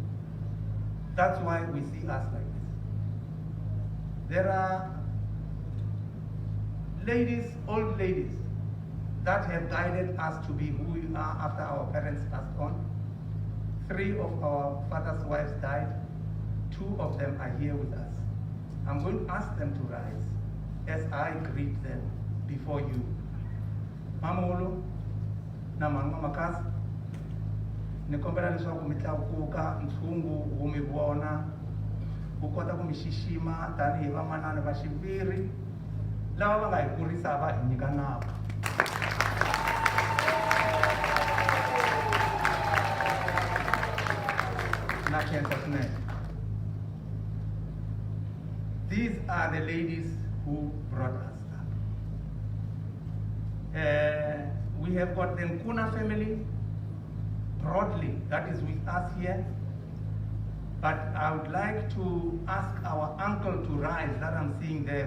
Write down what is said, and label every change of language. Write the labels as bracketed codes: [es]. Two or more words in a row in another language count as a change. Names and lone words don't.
[en] That's why we see us like this. There are ladies, old ladies, that have guided us to be who we are after our parents passed on. 3 of our father's wives died. 2 of them are here with us. I'm going to ask them to rise as I greet them before you. [ts] Mamolo, na mama makasi, nikombela leswaku mitlakuka ntshungu wu mi vona u kota ku mi xixima tanihi vamanana va xiviri lava va nga hi kurisa va hi nyika nawu. Na khensa swinene. [en] These are the ladies who brought us up. We have got the Nkuna family broadly, that is with us here. But I would like to ask our uncle to rise, that I'm seeing there.